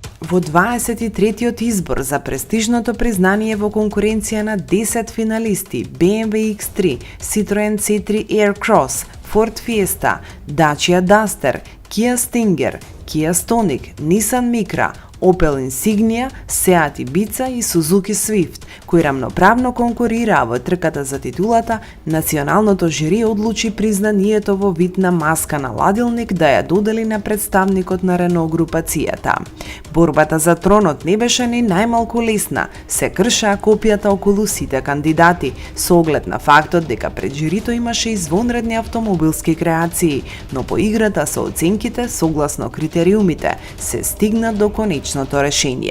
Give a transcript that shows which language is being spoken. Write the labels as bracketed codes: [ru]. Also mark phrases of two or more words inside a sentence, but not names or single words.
[mk] Во 23-тиот избор за престижното признание во конкуренција на 10 финалисти BMW X3, Citroen C3 Aircross, Ford Fiesta, Dacia Duster, Kia Stinger, Kia Stonic, Nissan Micra, Opel Insignia, Seat Ibiza и Suzuki Swift, кои рамноправно конкурираа во трката за титулата, националното жири одлучи признанието во вид на маска на ладилник да ја додели на представникот на Рено групацијата. Борбата за тронот не беше ни најмалку лесна, се кршеа копијата околу сите кандидати, со оглед на фактот дека пред жирито имаше извонредни автомобилски креации, но по играта со оценките, согласно критериумите, се стигна до конечното решение.